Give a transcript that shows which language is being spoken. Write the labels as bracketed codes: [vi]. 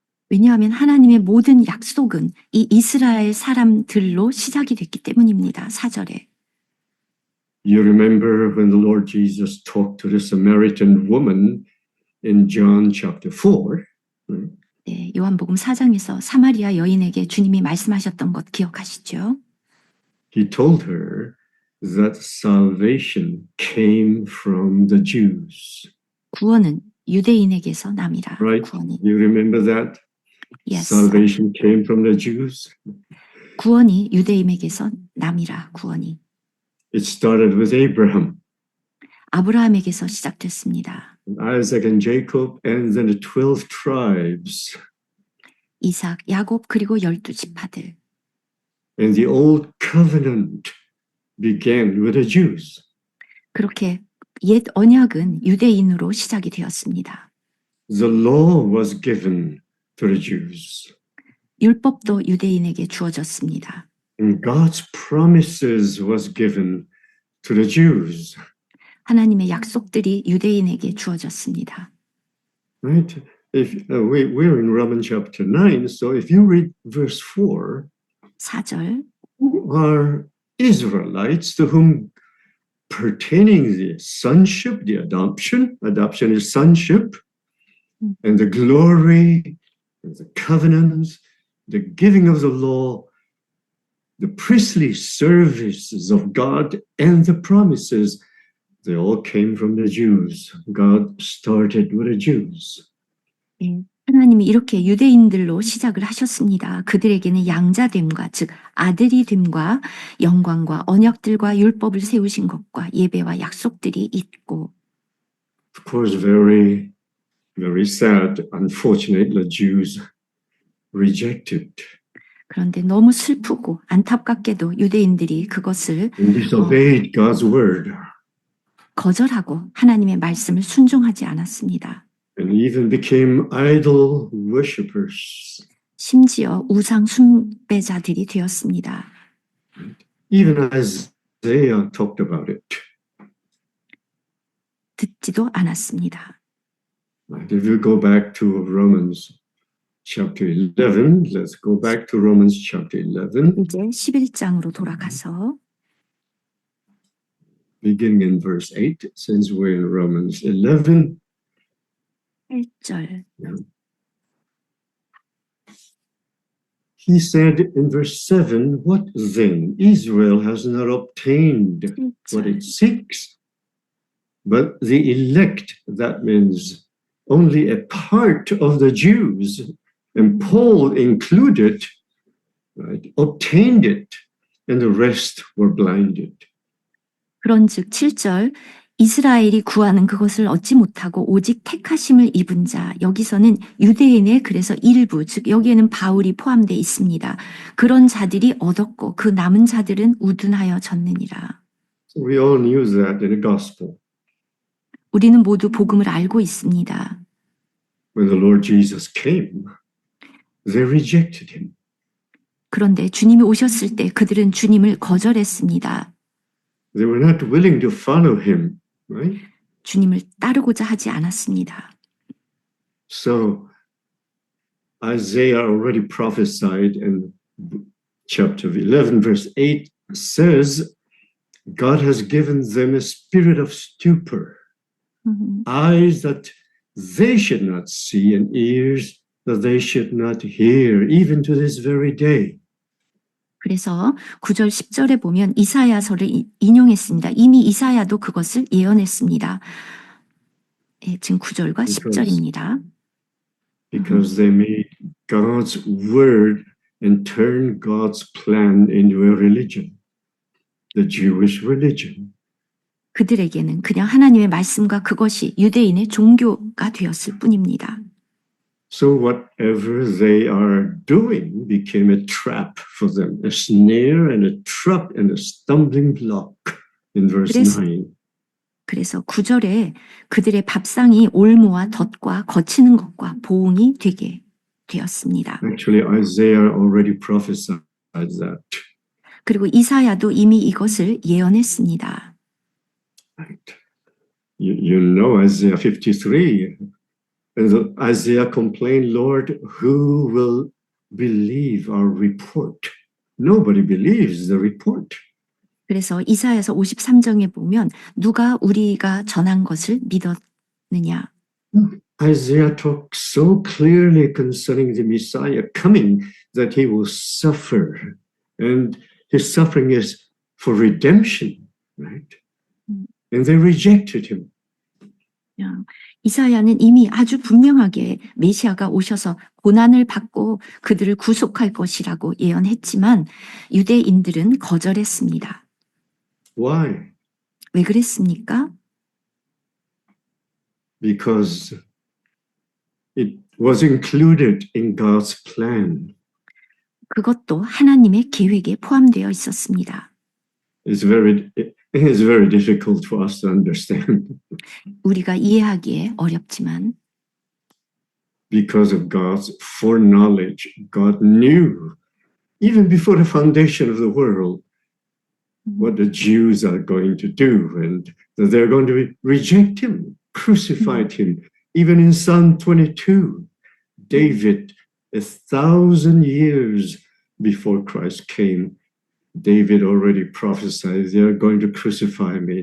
[ko] 왜냐하면 하나님의 모든 약속은 이 이스라엘 사람들로 시작이 됐기 때문입니다. 4절에. [en] You remember when the Lord Jesus talked to the Samaritan woman in John chapter 4. [ko] 네, 요한복음 4장에서 사마리아 여인에게 주님이 말씀하셨던 것 기억하시죠? [en] He told her that salvation came from the Jews. [ko] 구원은 유대인에게서 남이라. [en] Right? [ko] 구원이. [en] You remember that? Yes. Salvation came from the Jews. [ko] 구원이 유대인에게서 남이라. 구원이. [en] It started with Abraham. [ko] 아브라함에게서 시작됐습니다. [en] Isaac and Jacob, and then the 12 tribes. [ko] 이삭, 야곱 그리고 12지파들. [en] And the old covenant began with the Jews. [ko] 그렇게 옛 언약은 유대인으로 시작이 되었습니다. [en] The law was given to the Jews. [ko] 율법도 유대인에게 주어졌습니다. [en] And God's promises was given to the Jews. [ko] 하나님의 약속들이 유대인에게 주어졌습니다. [en] Right? If we're in Romans chapter 9, so if you read verse 4, [ko] 4절 [en] who are Israelites to whom pertaining the sonship, the adoption is sonship, and the glory, and the covenants, the giving of the law, the priestly services of God, and the promises, they all came from the Jews. God started with the Jews. [ko] 예, 하나님이 이렇게 유대인들로 시작을 하셨습니다. 그들에게는 양자됨과 즉 아들이 됨과 영광과 언약들과 율법을 세우신 것과 예배와 약속들이 있고 [en] Of course, very, very sad, unfortunate, the Jews rejected [ko] 그런데 너무 슬프고 안타깝게도 유대인들이 그것을 [en] and disobeyed God's word [ko] 거절하고 하나님의 말씀을 순종하지 않았습니다. [en] and even became idol worshippers. [ko] 심지어 우상 숭배자들이 되었습니다. [en] Even Isaiah talked about it. [ko] 듣지도 않았습니다. [en] Right? If you go back to Romans chapter 11, let's go back to Romans chapter 11, [ko] 이제 11장으로 돌아가서 [en] beginning in verse 8, since we're in Romans 11. [ko] 8절 [en] He said in verse 7, what then? Israel has not obtained what [ko] 1절 [en] it seeks, but the elect, that means only a part of the Jews, and Paul included, right, obtained it, and the rest were blinded. [ko] 그런즉 7절 이스라엘이 구하는 그것을 얻지 못하고 오직 택하심을 입은 자 여기서는 유대인의 그래서 일부 즉 여기에는 바울이 포함되어 있습니다. 그런 자들이 얻었고 그 남은 자들은 우둔하여 졌느니라. [en] So we all knew that in the gospel. [ko] 우리는 모두 복음을 알고 있습니다. [en] When the Lord Jesus came, they rejected him. [ko] 그런데 주님이 오셨을 때 그들은 주님을 거절했습니다. [en] They were not willing to follow him, right? [ko] 주님을 따르고자 하지 않았습니다. [en] So Isaiah already prophesied in chapter 11, verse 8 says, God has given them a spirit of stupor, eyes that they should not see and ears that they should not hear, even to this very day. [ko] 그래서 9절 10절에 보면 이사야서를 인용했습니다. 이미 이사야도 그것을 예언했습니다. 예, 지금 9절과 10절입니다. [en] Because they made God's word and turned God's plan into a religion, the Jewish religion. [ko] 그들에게는 그냥 하나님의 말씀과 그것이 유대인의 종교가 되었을 뿐입니다. [en] So whatever they are doing became a trap for them, a snare and a trap and a stumbling block in verse 9. [ko] 그래서 9절에 그들의 밥상이 올무와 덫과 거치는 것과 보응이 되게 되었습니다. [en] Actually, Isaiah already prophesied that. [ko] 그리고 이사야도 이미 이것을 예언했습니다. [en] Right. You know Isaiah 53. And Isaiah complained, Lord, who will believe our report? Nobody believes the report. [ko] 그래서 이사야서 53장에 보면 누가 우리가 전한 것을 믿었느냐. [en] Isaiah talks so clearly concerning the Messiah coming that he will suffer. And his suffering is for redemption, right? And they rejected him. [ko] 이사야는 이미 아주 분명하게 메시아가 오셔서 고난을 받고 그들을 구속할 것이라고 예언했지만 유대인들은 거절했습니다. [en] Why? [ko] 왜 그랬습니까? [en] because it was included in God's plan. [ko] 그것도 하나님의 계획에 포함되어 있었습니다. [en] It's very difficult for us to understand [ko] 우리가 이해하기에 어렵지만 [en] because of God's foreknowledge. God knew even before the foundation of the world what the Jews are going to do, and that they're going to reject him, crucify him. Even in Psalm 22, David, 1,000 years before Christ came, David already prophesied, they're going to crucify me.